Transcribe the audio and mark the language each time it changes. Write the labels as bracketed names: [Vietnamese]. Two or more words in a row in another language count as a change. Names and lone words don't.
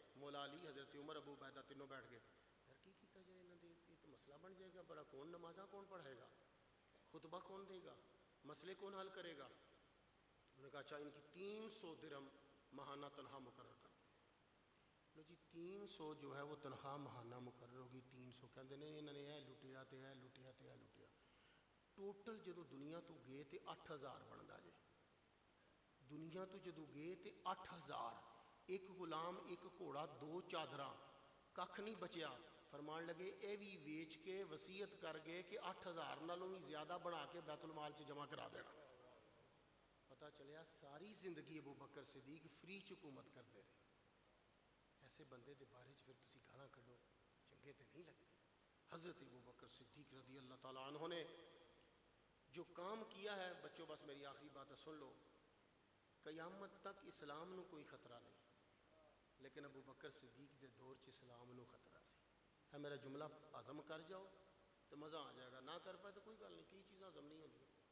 [Punjabi] مولا علی, حضرت عمر, ابو عبیدہ تینوں بیٹھ گئے. یار کی کیتا جائے نہ دے تو مسئلہ بن جائے گا بڑا. کون نمازاں کون پڑھائے گا؟ [Urdu] خطبہ کون دے گا؟ مسئلے کون حل کرے گا؟ انہوں نے کہا اچھا ان کی 300 درہم ماہانہ تنخواہ مقرر کر دیں. لو جی 300 جو ہے وہ تنخواہ ماہانہ مقرر ہوگی. [Punjabi] 300 کہتے نہیں انہوں نے اے لٹیا تے اے لٹیا تے اے لٹیا. ٹوٹل جدو دنیا تو گئے تے 8000 بندا جے. دنیا تو جدو گئے تے 8000, ایک غلام, ایک گھوڑا, 2 چادراں, ککھ نہیں بچیا. فرمان لگے اے بھی ویچ کے وصیت کر گئے کہ 8000 نالوں بھی زیادہ بنا کے بیت المال چ جمع کرا دینا. پتہ چلیا ساری زندگی ابو بکر صدیق فری چ حکومت کرتے رہے. ایسے بندے دے بارے چ پھر تسی گالاں کڈو, چنگے تے نہیں لگتے. [Urdu] حضرت ابو بکر صدیق [Arabic] رضی اللہ تعالیٰ عنہ [Urdu] نے جو کام کیا ہے, بچوں بس میری آخری بات ہے سن لو, [Punjabi] قیامت تک اسلام نو کوئی خطرہ نہیں، لیکن ابو بکر صدیق دے دور چ اسلام نو خطرہ سی۔ اے میرا جملہ ہضم کر جاؤ تو مزہ آ جائے گا، نہ کر پائے تو کوئی گل نہیں، کئی چیزاں ہضم نہیں ہوندی۔